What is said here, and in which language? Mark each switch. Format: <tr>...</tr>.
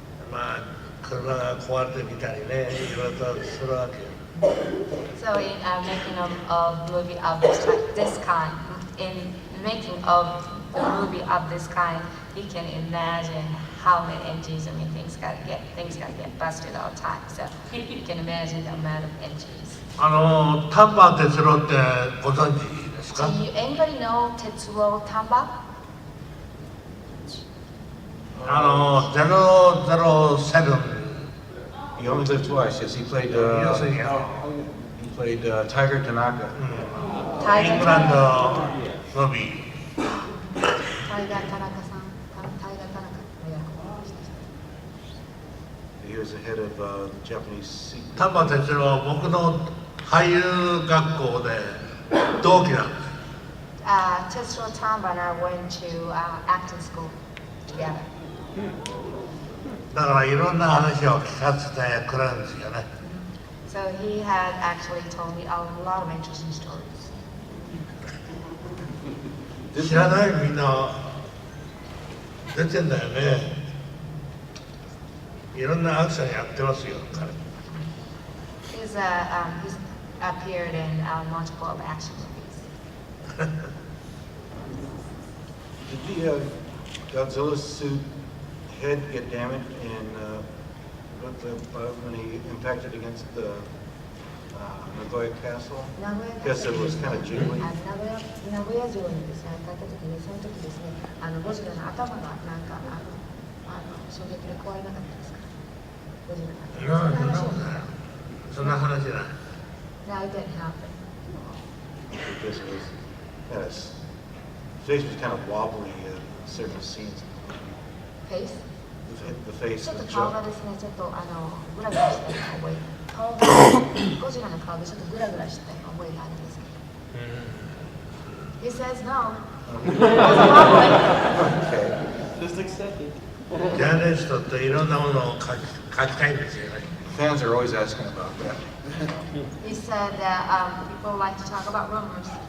<ja>まあ、車が壊れてみたりね、いろいろとするわけよ。</ja> <en>So in making of movie of this kind, in making of the movie of this kind, he can imagine how many NGs. I mean, things gotta get busted all the time. So you can imagine the amount of NGs.</en> <ja>丹波哲郎ってご存知ですか？</ja> <en>Do anybody know Tetsuo Tamba? 007 He only lived twice. Yes, he played.</en> <ja>要するに</ja> <en>He played Tiger Tanaka.</en> <ja>イングランドのビタイガー田中さん、タイガー田中の役をして</ja> <en>He was the head of Japanese secret.</en> <ja>丹波哲郎僕の俳優学校で同期なんです</ja> <en>Tetsuo Tamba and I went to acting school together.</en> <ja>だからいろんな話を聞かせてくれるんですよね</ja> <en>So he had actually told me a lot of interesting stories.</en> <ja>知らないみんな出てんだよねいろんなアクションやってますよ彼</ja> <en>He's appeared in multiple of action movies. Did the Godzilla suit head get damaged when he impacted against the Nagoya Castle? Yes, it was kind of jiggly.</en> <ja>名古屋城にですね、当たった時にその時ですね、ゴジラの頭がなんか衝撃で壊れなかったですか？ゴジラが。そんな話じゃない</ja> <en>No, it didn't happen. Because his face was kind of wobbly in certain scenes. Face? The face</en> <ja>ちょっ</ja> <en>was</en> <ja>と顔</ja> <en>jumped.</en> <ja>がですね、ちょっとグラグラした覚え、顔がゴジラの顔でちょっとグラグラした覚えがあるんですけど。</ja> <en>He says no. It wasn't wobbling. Okay. Just accept it.</en> <ja>ジャーナリストっていろんなものを書きたいんですよね</ja> <en>Fans are always asking about that. He said that people like to talk about rumors.</en>